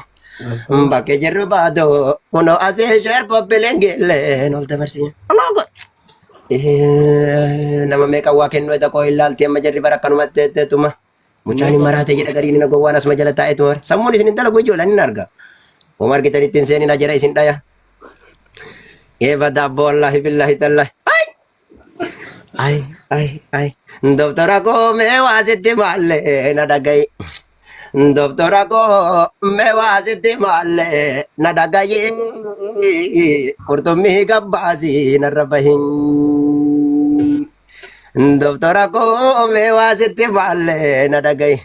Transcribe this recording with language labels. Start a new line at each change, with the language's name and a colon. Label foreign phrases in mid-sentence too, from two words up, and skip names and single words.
Oromo: Bakke jirru baaduu kunoo asii sheer koppileen geelleen ol dabarsiin. Alaaga. Nama meeqa waa kennu edda koo ilaalti amma jarri bara akkanumatti etteetuma. Mucaan hin maraate jedha gariin na gowwaan asuma jala taa'eetuma. Sammuun isin hin dalagu ijoolleen hin arga. Oma argitan ittiin seenina jara isin dhaya.
Arabic: Evadabbo والله بالله تالله. Ay.
Oromo: Doktora koo mee waa sitti maalle na dhagayi. Doktora koo mee waa sitti maalle na dhagayi. Qurxummii gabbaasii narra bahin. Doktora koo mee waa sitti maalle na dhagayi.